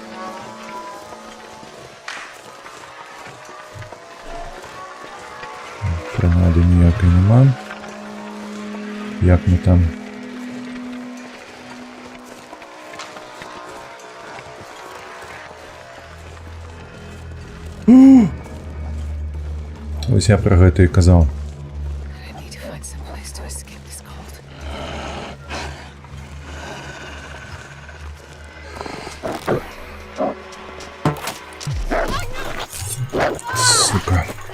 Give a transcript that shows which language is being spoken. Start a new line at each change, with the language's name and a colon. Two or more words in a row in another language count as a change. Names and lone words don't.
Belarusian: Гранады ніякай няма. Як мы там... Ось я пра гэта і казаў.
English: I need to find some place to escape this cold.
Belarusian: Сука.